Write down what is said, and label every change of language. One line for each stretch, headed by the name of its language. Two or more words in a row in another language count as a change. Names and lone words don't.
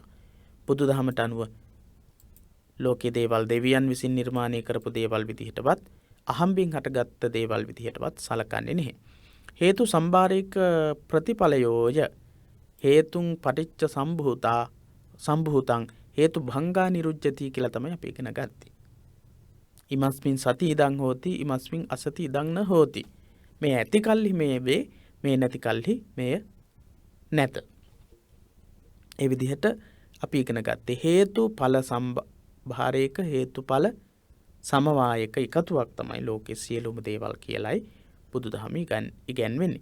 Sinhala: බුදුදහමට අනුව ලෝකේ දේවල් දෙවියන් විසින් නිර්මාණය කරපු දේවල් විදිහටවත් අහම්බෙන් හටගත් දේවල් විදිහටවත් සලකන්නේ නැහැ. හේතු සම්භාරයක ප්‍රතිඵලයෝය
Pali: හේතුන් පටිච්ච සම්භූතං හේතු භංගා නිරුජ්ජති
Sinhala: කියලා තමයි අපි ඉගෙන ගත්තේ.
Pali: ඉමස්මින් සති ඉදං හෝති ඉමස්මින් අසති ඉදං න හෝති.
Sinhala: මේ ඇති කල්හි මේ වේ මේ නැති කල්හි මෙය නැත. ඒ විදිහට අපි ඉගෙන ගත්තේ හේතු ඵල සම්භාරයක හේතුඵල සමவாயක එකතුවක් තමයි ලෝකයේ සියලුම දේවල් කියලයි බුදුදහමේ ඉගැන්වෙන්නේ.